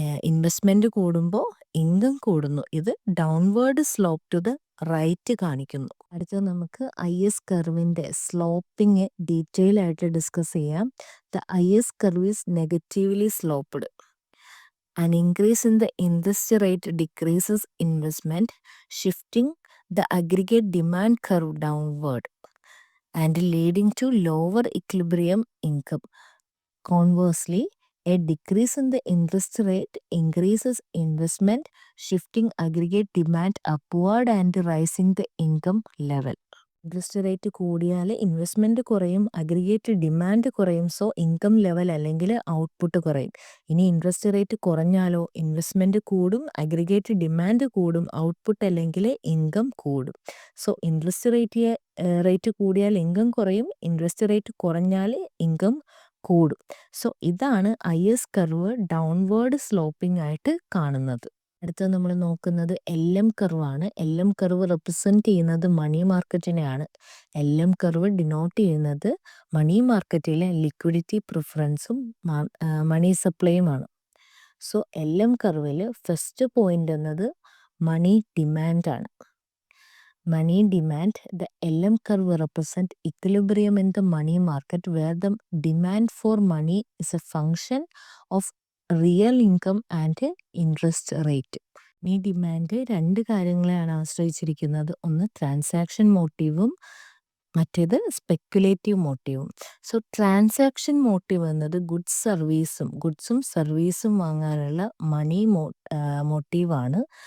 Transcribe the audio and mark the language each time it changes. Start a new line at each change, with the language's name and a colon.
Malayalam: Investment കൂടുമ്പോൾ income കൂടുന്നു. ഇത് downward slope to the right കാണിക്കുന്നു. അടുത്തത് നമുക്ക് IS കർവിൻ്റെ സ്ലോപ്പിംഗ് ഡീറ്റെയിൽ ആയിട്ട് ഡിസ്കസ് ചെയ്യാം.
English: The IS curve is negatively sloped. An increase in the interest rate decreases investment, shifting the aggregate demand curve downward and leading to lower equilibrium income. Conversely, a decrease in the interest rate increases investment, shifting aggregate demand upward and rising the income level.
Malayalam: Interest rate കൂടിയാൽ investment കുറയും, aggregate demand കുറയും. So income level അല്ലെങ്കിൽ output കുറയും. ഇനി interest rate കുറഞ്ഞാലോ investment കൂടും, aggregate demand കൂടും, output അല്ലെങ്കിൽ income കൂടും. സോ ഇൻട്രസ്റ്റ് റേറ്റ് കൂടിയാൽ ഇൻകം കുറയും, ഇൻട്രസ്റ്റ് റേറ്റ് കുറഞ്ഞാൽ ഇൻകം കൂടും. സോ ഇതാണ് IS കർവ് ഡൗൺവേർഡ് സ്ലോപ്പിംഗ് ആയിട്ട് കാണുന്നത്. അടുത്തത് നമ്മൾ നോക്കുന്നത് LM കർവാണ്. LM കർവ് റെപ്രസെൻറ്റ് ചെയ്യുന്നത് മണി മാർക്കറ്റിനെയാണ്. LM കർവ് ഡിനോട്ട് ചെയ്യുന്നത് മണി മാർക്കറ്റിലെ ലിക്വിഡിറ്റി പ്രിഫറൻസും മണി സപ്ലൈയുമാണ്. സോ LM കർവിൽ ഫസ്റ്റ് പോയിന്റ് എന്നത് മണി ഡിമാൻഡാണ്.
English: Money demand, the LM curve represent equilibrium in the money market where the demand for money is a function of real income and interest rate.
Malayalam: ഈ demand രണ്ട് കാര്യങ്ങളെയാണ് ആശ്രയിച്ചിരിക്കുന്നത്. ഒന്ന് transaction മോട്ടീവും മറ്റേത് speculative മോട്ടീവും. So transaction motive എന്നത് ഗുഡ്സും സർവീസും വാങ്ങാനുള്ള മണി മോട്ടീവാണ്.